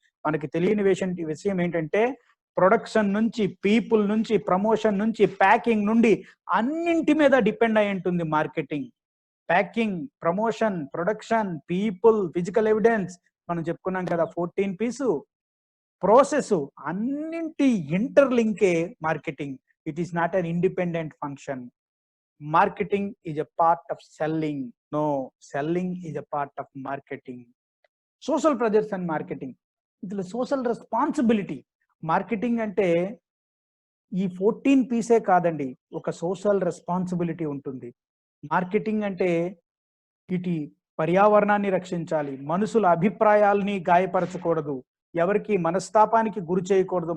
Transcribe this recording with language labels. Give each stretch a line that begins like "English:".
Telugu: మనకి తెలియని విషయం ఏంటంటే, ప్రొడక్షన్ నుంచి, పీపుల్ నుంచి, ప్రమోషన్ నుంచి, ప్యాకింగ్ నుండి అన్నింటి మీద డిపెండ్ అయి ఉంటుంది marketing. Packing, promotion, production, people, physical evidence మనం చెప్పుకున్నాం కదా, 14 P's, ప్రాసెస్, అన్నింటి ఇంటర్లింకే marketing.
English: It is not an independent function. Marketing is a part of selling. No, selling is a part of marketing. Social pressures and marketing.
Telugu: ఇందులో social responsibility. Marketing అంటే ఈ 14 P's కాదండి, ఒక social responsibility ఉంటుంది. Marketing అంటే ఇటు పర్యావరణాన్ని రక్షించాలి, మనుషుల అభిప్రాయాల్ని గాయపరచకూడదు, ఎవరికి మనస్తాపానికి గురి చేయకూడదు.